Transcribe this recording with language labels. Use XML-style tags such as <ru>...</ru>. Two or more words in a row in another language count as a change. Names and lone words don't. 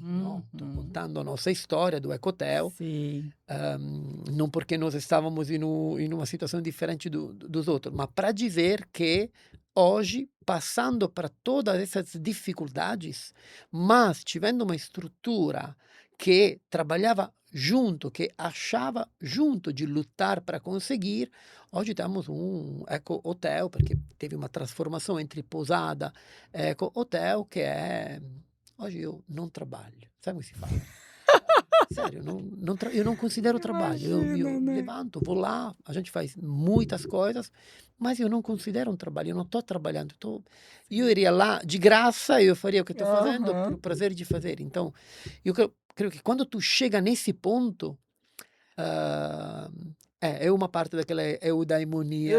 <pt>Estou contando a nossa história do Ecotel. Não porque nós estávamos em uma situação diferente dos outros, mas para dizer que hoje, passando para todas essas dificuldades, mas tivendo uma estrutura che trabalhava junto, che achava junto de lutar para conseguir, oggi temos um eco-hotel, perché teve uma transformação entre pousada e eco-hotel,</pt> <it>che è... Oggi io non</it> <pt>trabalho, sabe</pt> <it>come si fa?</it> <pt>Sério, eu não considero trabalho. Imagina, Eu né? levanto, vou lá, a gente faz muitas coisas, mas eu não considero um trabalho, eu não estou trabalhando. Eu iria lá de graça, eu faria o que estou fazendo Aham. por prazer de fazer. Então, eu creio que quando tu chega nesse ponto, ah, é uma parte daquela eudaimonia,</pt>